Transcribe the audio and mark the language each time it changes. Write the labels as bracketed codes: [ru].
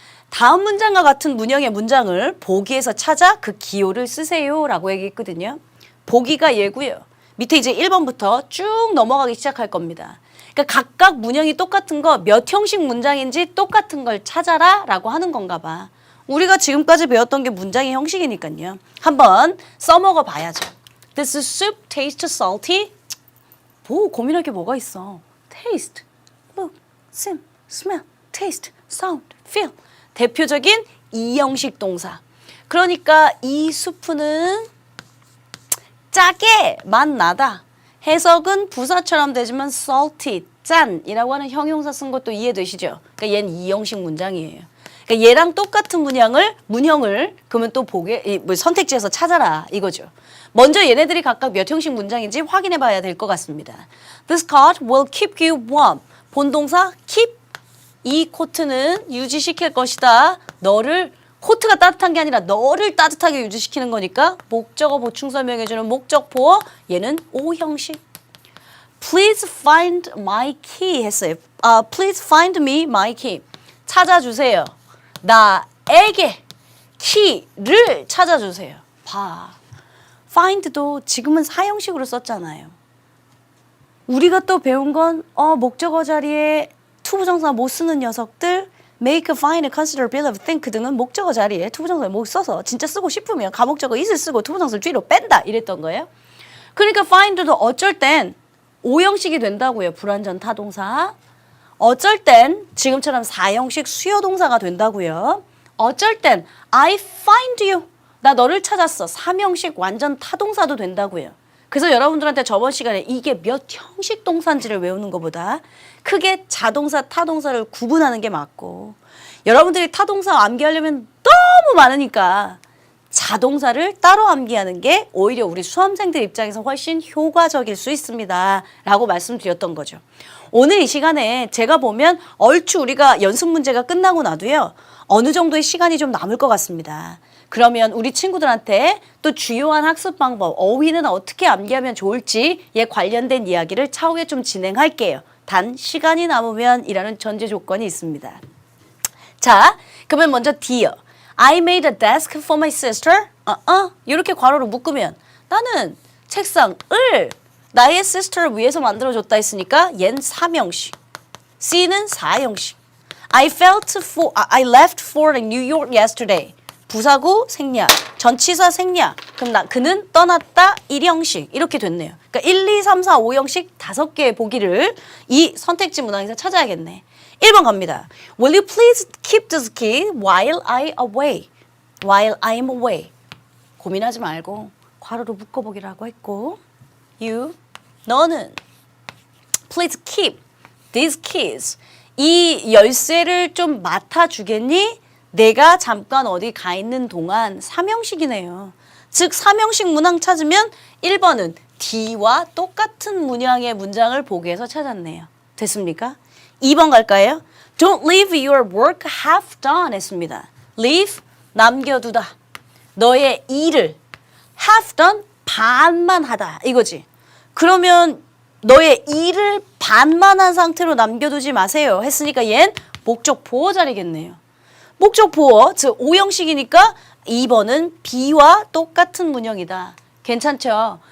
[ko] 다음 문장과 같은 문형의 문장을 보기에서 찾아 그 기호를 쓰세요 라고 얘기했거든요. 보기가 얘고요. 밑에 이제 1번부터 쭉 넘어가기 시작할 겁니다. 그러니까 각각 문형이 똑같은 거 몇 형식 문장인지 똑같은 걸 찾아라 라고 하는 건가 봐. 우리가 지금까지 배웠던 게 문장의 형식이니까요. 한번 써먹어 봐야죠. [en] Does the soup taste salty? [ko] 뭐 고민할 게 뭐가 있어. [en] Taste, look, smell, taste, sound, feel. [ko] 대표적인 이형식 동사. 그러니까 이 수프는 짜게 맛 나다. 해석은 부사처럼 되지만 salty, 짠이라고 하는 형용사 쓴 것도 이해되시죠? 그러니까 얘는 이형식 문장이에요. 그러니까 얘랑 똑같은 문형을 그러면 또 선택지에서 찾아라 이거죠. 먼저 얘네들이 각각 몇 형식 문장인지 확인해 봐야 될 것 같습니다. [en] This coat will keep you warm. [ko] 본동사 keep. 이 코트는 유지시킬 것이다. 코트가 따뜻한 게 아니라 너를 따뜻하게 유지시키는 거니까 목적어 보충 설명해주는 목적보어. 얘는 O 형식. [en] Please find my key [ko] 했어요. [en] Please find me my key. [ko] 찾아주세요. 나에게 키를 찾아주세요. 봐. find도 지금은 사형식으로 썼잖아요. 우리가 또 배운 건 목적어 자리에 투부정사 못 쓰는 녀석들 make, find, consider, believe, think 등은 목적어 자리에 투부정사를 못 써서 진짜 쓰고 싶으면 가목적어 is을 쓰고 투부정사를 뒤로 뺀다 이랬던 거예요. 그러니까 find도 어쩔 땐 오형식이 된다고요. 불완전 타동사. 어쩔 땐 지금처럼 사형식 수요동사가 된다고요. 어쩔 땐 [en] I find you. [ko] 나 너를 찾았어. 삼형식 완전 타동사도 된다고요. 그래서 여러분들한테 저번 시간에 이게 몇 형식 동사인지를 외우는 것보다 크게 자동사, 타동사를 구분하는 게 맞고 여러분들이 타동사 암기하려면 너무 많으니까 자동사를 따로 암기하는 게 오히려 우리 수험생들 입장에서 훨씬 효과적일 수 있습니다. 라고 말씀드렸던 거죠. 오늘 이 시간에 제가 보면 얼추 우리가 연습 문제가 끝나고 나도요. 어느 정도의 시간이 좀 남을 것 같습니다. 그러면 우리 친구들한테 또 주요한 학습 방법, 어휘는 어떻게 암기하면 좋을지에 관련된 이야기를 차후에 좀 진행할게요. 단 시간이 남으면 이라는 전제 조건이 있습니다. 자, 그러면 먼저 D요. [en] I made a desk for my sister. [ko] 이렇게 괄호로 묶으면 나는 책상을 나의 sister를 위해서 만들어줬다 했으니까 얜 3형식. C는 4형식. [en] I left for New York yesterday. [ko] 부사구 생략, 전치사 생략. 그럼 그는 떠났다 1형식. 이렇게 됐네요. 그러니까 1, 2, 3, 4, 5형식 5개의 보기를 이 선택지 문항에서 찾아야겠네. 1번 갑니다. [en] Will you please keep this key while I'm away? [ko] 고민하지 말고 괄호로 묶어보기라고 했고 너는 [en] please keep these keys. [ko] 이 열쇠를 좀 맡아주겠니? 내가 잠깐 어디 가 있는 동안 3형식이네요. 즉 삼형식 문항 찾으면 1번은 D와 똑같은 문양의 문장을 보기 위해서 찾았네요. 됐습니까? 2번 갈까요? [en] Don't leave your work half done [ko] 했습니다. leave, 남겨두다. 너의 일을 half done, 반만 하다 이거지. 그러면 너의 일을 반만 한 상태로 남겨두지 마세요 했으니까 얜 목적 보어 자리겠네요. 목적 보어, 즉 5형식이니까 2번은 B와 똑같은 문형이다. 괜찮죠?